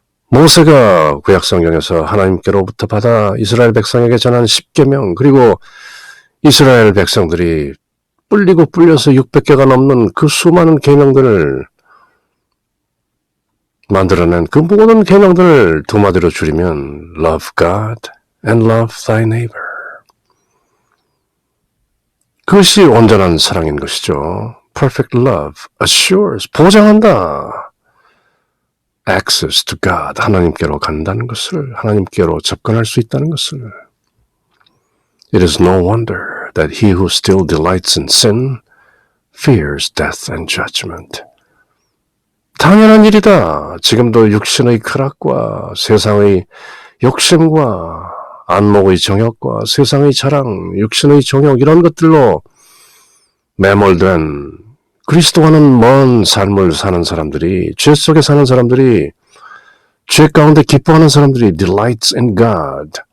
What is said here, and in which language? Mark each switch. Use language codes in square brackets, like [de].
[ko] 모세가 구약성경에서 하나님께로부터 받아 이스라엘 백성에게 전한 10계명 그리고 이스라엘 백성들이 뿔리고 뿔려서 600개가 넘는 그 수많은 계명들을 만들어낸 그 모든 계명들을 두 마디로 줄이면 [en] Love God and love thy neighbor. [ko] 그것이 온전한 사랑인 것이죠. [en] Perfect love assures, [ko] 보장한다. [en] Access to God, [ko] 하나님께로 간다는 것을, 하나님께로 접근할 수 있다는 것을. [en] It is no wonder that he who still delights in sin fears death and judgment. [ko] 당연한 일이다. 지금도 육신의 쾌락과 세상의 욕심과 안목의 정욕과 세상의 자랑, 육신의 정욕 이런 것들로 매몰된 그리스도와는 먼 삶을 사는 사람들이, 죄 속에 사는 사람들이, 죄 가운데 기뻐하는 사람들이 [en] delights in God.